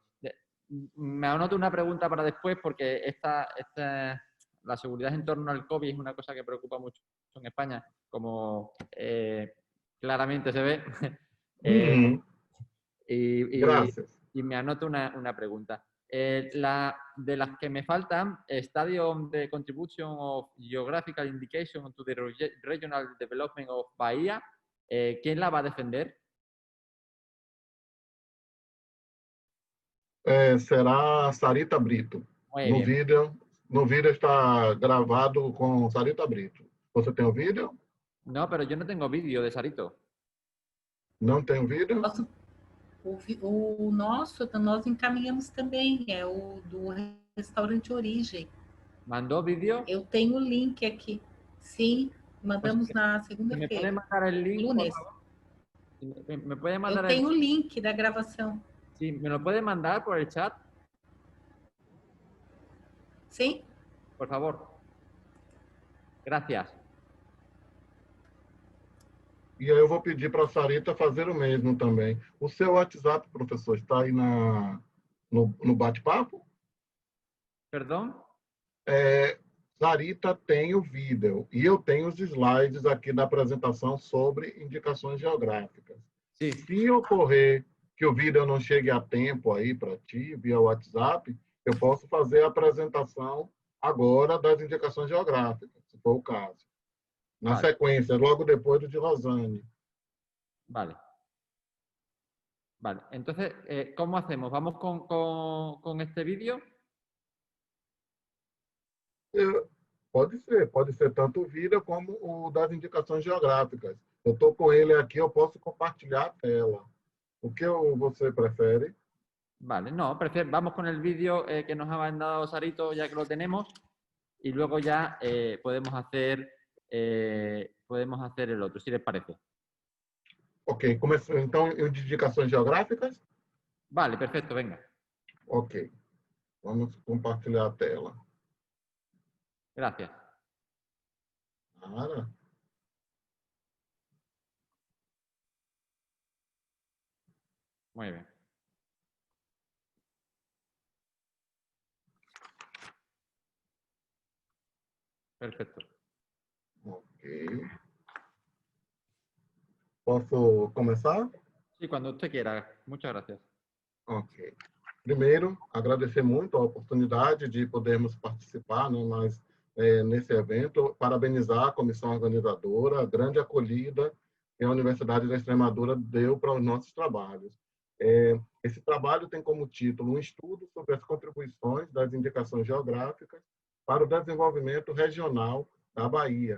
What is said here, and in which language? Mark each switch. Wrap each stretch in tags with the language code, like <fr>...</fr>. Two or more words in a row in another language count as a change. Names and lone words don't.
<es>Me anoto una pregunta para después porque la seguridad en torno al COVID es una cosa que preocupa mucho en España, como claramente se ve. Y me anoto una pregunta. De las que me faltan,</es> <en>Stadium the Contribution of Geographical Indication to the Regional Development of Bahía,</en> <es>¿quién la va a defender? Será Sarita Brito.</es> <pt>No vídeo está gravado com Sarita Brito. Você tem o vídeo?</pt> <es>No, pero yo no tengo vídeo de Sarito.</es> <pt>Não tem o vídeo? O nosso, nós encaminhamos também, é o do restaurante Origem.</pt> <es>¿Mandó vídeo?</es> <pt>Eu tenho o link aqui. Sim, mandamos na</pt> <es>¿Me puede</es> <pt>segunda-feira.</pt> <es>mandar el link, por Lunes. favor? ¿Me puede mandar</es> <pt>Eu tenho o link da gravação.</pt> <es>Sí, ¿me lo puede mandar por el chat,</es> <pt>Sim?</pt> <es>por favor? Gracias.</es> <pt>E aí eu vou pedir para a Sarita fazer o mesmo também. O seu WhatsApp, professor, está aí no bate-papo?</pt> <es>¿Perdón?</es> <pt>Sarita tem o vídeo e eu tenho os slides aqui da apresentação sobre indicações geográficas.</pt> <es>Sí.</es> <pt>Se ocorrer que o vídeo não chegue a tempo aí para ti, via WhatsApp, eu posso fazer a apresentação agora das indicações geográficas, se for o caso. Na</pt> <es>Vale.</es> <pt>sequência, logo depois do de Rosane.</pt> <es>Vale. Vale. Entonces, ¿cómo hacemos? ¿Vamos con este vídeo?</es> <pt>Pode ser tanto o vídeo como o das indicações geográficas. Eu estou com ele aqui, eu posso compartilhar a tela. O que você prefere?</pt> <es>Vale, no, vamos con el vídeo que nos ha mandado Sarito, ya que lo tenemos, y luego ya podemos hacer el otro, si les parece.</es> <pt>Ok, então, indicações geográficas?</pt> <es>Vale, perfecto, venga.</es> <pt>Ok, vamos compartilhar a tela.</pt> <es>Gracias. Claro. Muy bien. Perfecto.</es> <pt>Ok. Posso começar?</pt> <es>Sí, cuando usted quiera. Muchas gracias.</es> <pt>Ok. Primeiro, agradecer muito a oportunidade de podermos participar, né, nesse evento, parabenizar a comissão organizadora, a grande acolhida que a Universidade da Extremadura deu para os nossos trabalhos. Esse trabalho tem como título um estudo sobre as contribuições das indicações geográficas para o desenvolvimento regional da Bahia.</pt>